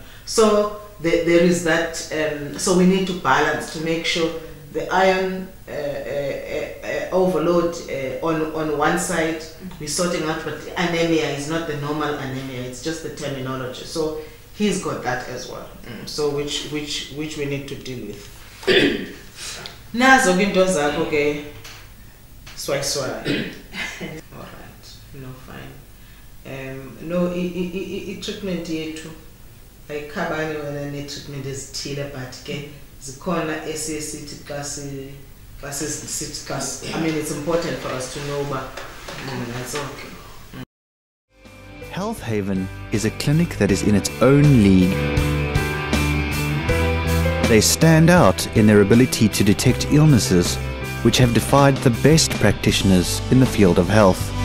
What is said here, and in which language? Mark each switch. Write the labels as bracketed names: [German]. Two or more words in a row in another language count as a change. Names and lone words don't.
[English] So there is that, so we need to balance to make sure the iron overload on one side we're sorting out, but the anemia is not the normal anemia, it's just the terminology. So he's got that as well. So which we need to deal with. [Xhosa] Nazo into zakho ke swai. [English] Alright, no fine. No treatment [Xhosa] yethu ayikhabani wena ne [English] treatment [Xhosa] ezithile, but ke zikhona esesithi xa [English] I mean, it's important for us to know, but that's okay. Health Haven is a clinic that is in its own league. They stand out in their ability to detect illnesses which have defied the best practitioners in the field of health.